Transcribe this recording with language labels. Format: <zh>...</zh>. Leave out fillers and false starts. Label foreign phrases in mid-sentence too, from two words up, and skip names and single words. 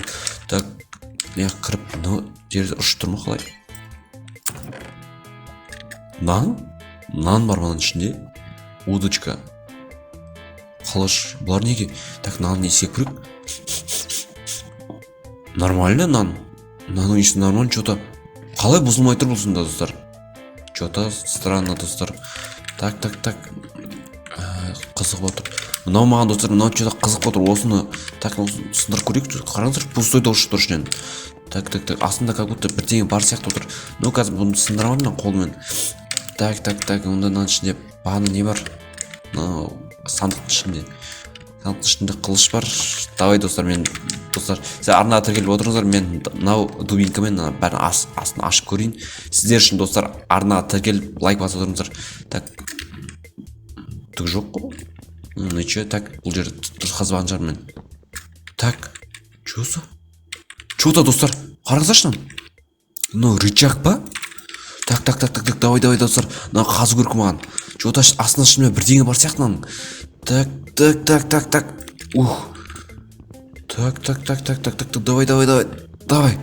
<kk>Так, кіріп, жерде ұшып тұр ма қалай? Нан бар мұның ішінде. Удочка. Қылыш. Бұлар неге? Так, нан не істеп көрейік? Нормально нан. Нанның ішінде нормально, что-то қалай бұзылмай тұр бұлсында достар?</kk> <ru>Что-то странно достар. Так.</ru> <kk>Қызық отыр. Мынау маған достар, мынау что-то қызық отыр. Осыны, так, сындырып көрейік. Қараңыздар, пустой дауыс шығып тұр ішінен. Так. Астында</kk> <ru>как будто</ru> <kk>бірдеңе бар сияқты отыр. Қазір бұны сындырамын мен қолмен. Так. Онда мынаның ішінде бағана не бар? Сандықтың ішінде қылыш бар. Давай достар, сіздер арнаға тіркеліп отырыңыздар. Мен мынау дубинкамен бәрін астын ашып көрейін. Сіздер үшін достар, арнаға тіркеліп лайк басып отырыңыздар. Так, түк жоқ қой.</kk> <ru>Че, так,</ru> <kk>бұл жерде дұрыс қазбаған шығар мен.</kk> <ru>Так, что-то</ru> <kk>достар, қараңыздаршы. Рычаг ба?</kk> <ru>Так, давай</ru> <kk>достар, қазу көрік маған. Что-то астында шынымен бірдеңе бар сияқты мынаның.</kk> <ru>Так. Давай.</ru>